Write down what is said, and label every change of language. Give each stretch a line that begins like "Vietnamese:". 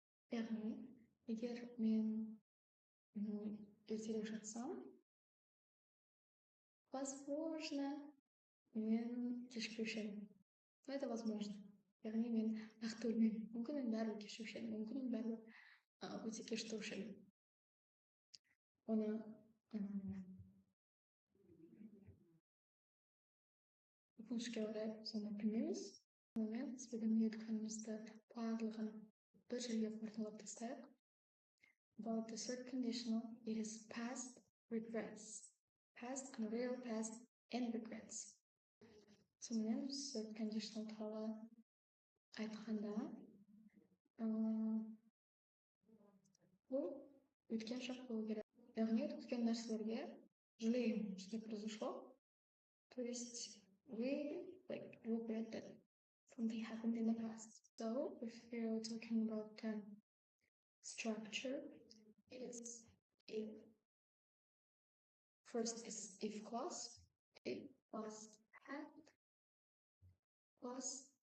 Kazakh: яғни егер мен ертерек жатсам, возможно, мен кешігуші едім.
Russian: Но это возможно.
Kazakh: Яғни мен нақты білмеймін. Мүмкін мен бәрібір кешігуші едім, мүмкін мен бәрібір өте кеш тұрушы едім. Оны өкінішке орай соны білмейміз. Сонымен біздің үйреткенімізді барлығын bir жерге қорытындылап тастайық.
English: About the third conditional, it is past regrets. Past, unreal past, and regrets.
Kazakh: Сонымен third conditional туралы айтқанда, бұл өткен шақ болу керек. Яғни өткен нәрселерге
Russian: жалеем, что произошло. То есть
English: we regret that something happened in the past. So if you're talking about structure, it's if first is if clause, if plus had plus